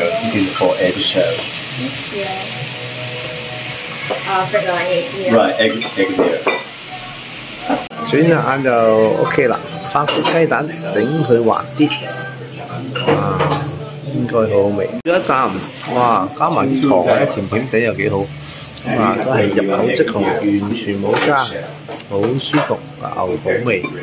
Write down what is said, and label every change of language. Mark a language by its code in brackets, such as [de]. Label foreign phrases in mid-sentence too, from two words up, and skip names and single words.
[en] This is for egg shell. Right, egg there. [yue] 轉隻眼就 OK 啦，法式雞蛋整佢滑啲，應該好好味。一啖，哇，加埋糖咧，甜甜地又幾好，真係入口即溶，完全冇渣，好舒服，牛好味。